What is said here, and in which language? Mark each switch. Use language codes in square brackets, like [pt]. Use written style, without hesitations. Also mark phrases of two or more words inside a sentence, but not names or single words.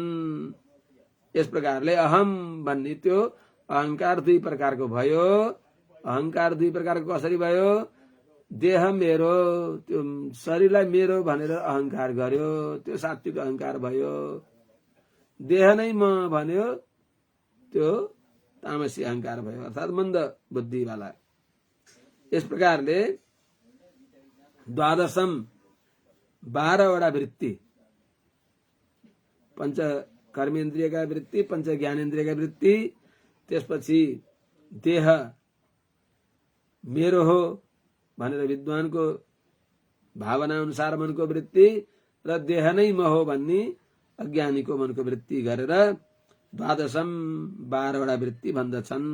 [ne] यस प्रकारले अहम भन्ने त्यो अहंकार 2 प्रकारको भयो। अहंकार 2 प्रकारको कसरी भयो? देह मेरो, त्यो शरीरलाई मेरो भनेर अहंकार गर्यो, त्यो सात्विक अहंकार भयो। देह नै म भन्यो, त्यो तामसी अहंकार भयो, अर्थात मन्द बुद्धि वाला। इस प्रकारले द्वादशम 12वटा वृत्ति, पंच कर्मेन्द्रियका वृत्ति, पंच ज्ञानेन्द्रियका वृत्ति, त्यसपछि देह मेरो हो भनेर विद्वानको भावना अनुसार मनको वृत्ति, र देह नै म हो भन्ने अज्ञानीको मनको वृत्ति गरेर द्वादशम 12वटा वृत्ति भन्दछन्।